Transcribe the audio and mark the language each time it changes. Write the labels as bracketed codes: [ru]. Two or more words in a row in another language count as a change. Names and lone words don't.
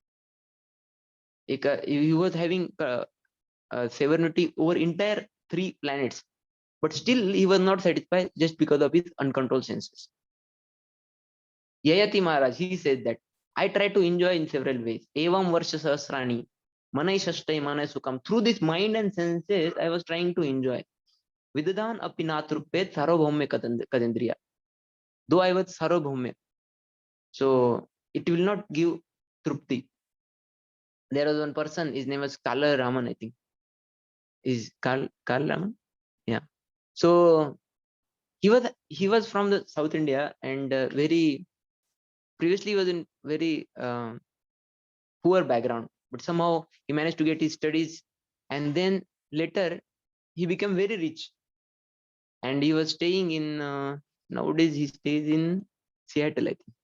[en] He was having sovereignty over entire 3 planets, but still he was not satisfied just because of his uncontrolled senses. Yayati Maharaj, he said that I try to enjoy in several ways. [sa] Evam Varsha Sahasrani, Manai Shashtai Manai Sukam. [en] Through this mind and senses, I was trying to enjoy. [sa] Vidadan apinatrupet sarvabhaume kadendriya. [en] Though I was sarvabhaume, so it will not give trupti. There was one person, his name was Kala Raman, I think. Is Kal Raman? Yeah. So he was from the South India and very previously was in very poor background, but somehow he managed to get his studies, and then later he became very rich, and he was staying in nowadays he stays in Seattle, I think.